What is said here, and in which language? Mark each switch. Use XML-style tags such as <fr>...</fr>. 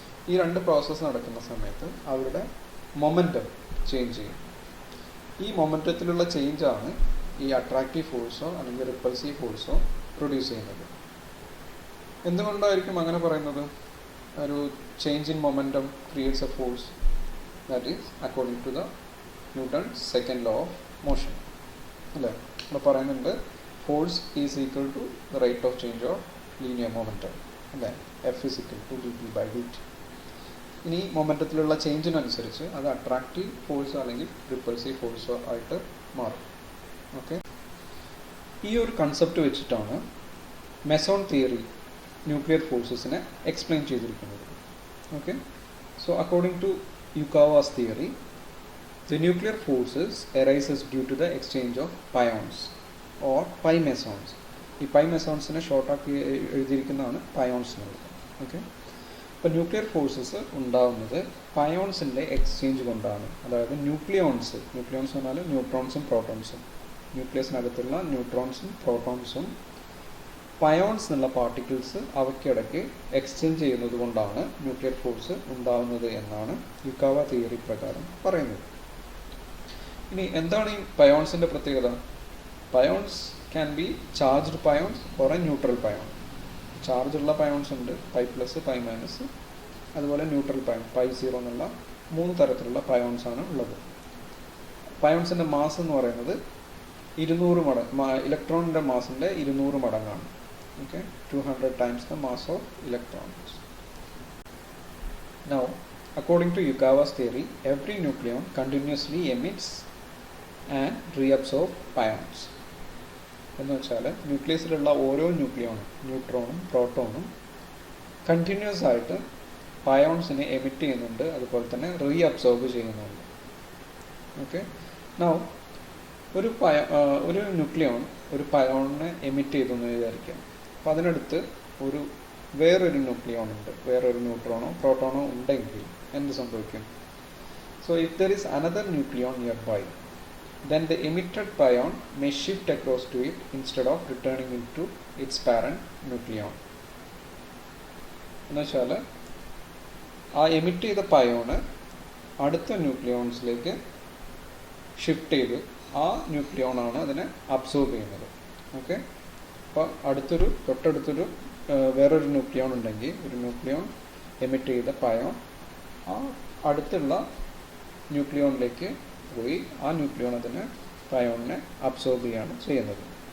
<ml>ഈ രണ്ട് പ്രോസസ്സ് നടക്കുന്ന സമയത്ത് അവരുടെ മൊമെൻറ്റം ചേഞ്ച് ചെയ്യും. ഈ മൊമെൻറ്റത്തിലുള്ള ചേഞ്ചാണ് ഈ അട്രാക്റ്റീവ് ഫോഴ്സോ അല്ലെങ്കിൽ റിപ്പൾസീവ് ഫോഴ്സോ പ്രൊഡ്യൂസ് ചെയ്യുന്നത്. എന്തുകൊണ്ടായിരിക്കും അങ്ങനെ പറയുന്നത്?</ml> <en>ഒരു change in momentum creates a force. That is according to the Newton's second law of motion.</en> <ml>അല്ലേ? ഇവിടെ പറയുന്നുണ്ട്</ml> <en>Force is equal to the rate of change of linear momentum. അല്ലേ? F is equal to</en> <ml>dp/dt. ഇനി മൊമെൻറ്റത്തിലുള്ള ചേഞ്ചിനനുസരിച്ച് അത് attractive ഫോഴ്സോ അല്ലെങ്കിൽ repulsive ഫോഴ്സോ ആയിട്ട് മാറും. Okay, ഈ ഒരു കൺസെപ്റ്റ് വെച്ചിട്ടാണ് മെസോൺ തിയറി ന്യൂക്ലിയർ ഫോഴ്സസിനെ എക്സ്പ്ലെയിൻ ചെയ്തിരിക്കുന്നത്.</ml> <en>Okay, so according to Yukawa's theory, the nuclear forces arises due to the exchange of pions or pi mesons.</en> <ml>ഈ പൈ മെസോൺസിനെ ഷോർട്ടാക്കി എഴുതിയിരിക്കുന്നതാണ് പയോൺസ് എന്നുള്ളത്. ഓക്കെ, അപ്പോൾ ന്യൂക്ലിയർ ഫോഴ്സസ് ഉണ്ടാകുന്നത് പയോൺസിൻ്റെ എക്സ്ചേഞ്ച് കൊണ്ടാണ്. അതായത് ന്യൂക്ലിയോൺസ് എന്ന് പറഞ്ഞാൽ ന്യൂട്രോൺസും പ്രോട്ടോൺസും, ന്യൂക്ലിയസിനകത്തുള്ള ന്യൂട്രോൺസും പ്രോട്ടോൺസും പയോൺസ് എന്നുള്ള പാർട്ടിക്കിൾസ് അവയ്ക്കിടയ്ക്ക് എക്സ്ചേഞ്ച് ചെയ്യുന്നത് കൊണ്ടാണ് ന്യൂക്ലിയർ ഫോഴ്സ് ഉണ്ടാകുന്നത് എന്നാണ് യുക്കാവ തിയറി പ്രകാരം പറയുന്നത്. ഇനി എന്താണ് ഈ പയോൺസിൻ്റെ പ്രത്യേകത?</ml> <en>Pions can be charged pions or a neutral pion.</en> <ml>ചാർജുള്ള പയോൺസ് ഉണ്ട്, പൈ പ്ലസ് പൈ മൈനസ്, അതുപോലെ ന്യൂട്രൽ പയോൺ പൈ സീറോ എന്നുള്ള 3 തരത്തിലുള്ള പയോൺസ് ആണ് ഉള്ളത്. പയോൺസിൻ്റെ മാസ് എന്ന് പറയുന്നത് 200 മടങ്ങ് ഇലക്ട്രോണിൻ്റെ മാസിൻ്റെ 200 മടങ്ങാണ്.</ml> <en>Okay, 200 times the mass of electrons. Now, according to Yukawa's theory, every nucleon continuously emits and reabsorbs pions.</en> <ml>എന്ന് വെച്ചാൽ ന്യൂക്ലിയസിലുള്ള ഓരോ ന്യൂട്രോണും പ്രോട്ടോണും കണ്ടിന്യൂസ് ആയിട്ട് പയോൺസിനെ എമിറ്റ് ചെയ്യുന്നുണ്ട്, അതുപോലെ തന്നെ റീഅബ്സോർബ് ചെയ്യുന്നുണ്ട്. ഓക്കെ, നൗ ഒരു ന്യൂക്ലിയോൺ ഒരു പയോണിനെ എമിറ്റ് ചെയ്തു എന്ന് വിചാരിക്കാം. അപ്പോൾ അതിനടുത്ത് വേറൊരു ന്യൂക്ലിയോൺ ഉണ്ട്, വേറൊരു ന്യൂട്രോണോ പ്രോട്ടോണോ ഉണ്ടെങ്കിൽ എന്ത് സംഭവിക്കും?</ml> <en>So if there is another nucleon nearby, then the emitted pion may shift across to it instead of returning into its parent nucleon.</en> <ml>എന്ന് വെച്ചാൽ ആ എമിറ്റ് ചെയ്ത പയോണ് അടുത്ത ന്യൂക്ലിയോൺസിലേക്ക് ഷിഫ്റ്റ് ചെയ്ത് ആ ന്യൂക്ലിയോണാണ് അതിനെ അബ്സോർബ് ചെയ്യുന്നത്. ഓക്കെ, അപ്പോൾ തൊട്ടടുത്തൊരു വേറൊരു ന്യൂക്ലിയോൺ ഉണ്ടെങ്കിൽ ഒരു ന്യൂക്ലിയോൺ എമിറ്റ് ചെയ്ത പയോൺ ആ അടുത്തുള്ള ന്യൂക്ലിയോണിലേക്ക് പോയി ആ ന്യൂക്ലിയോൺ അതിനെ പയോണിനെ അബ്സോർബ് ചെയ്യാണ് ചെയ്യുന്നത്.</ml>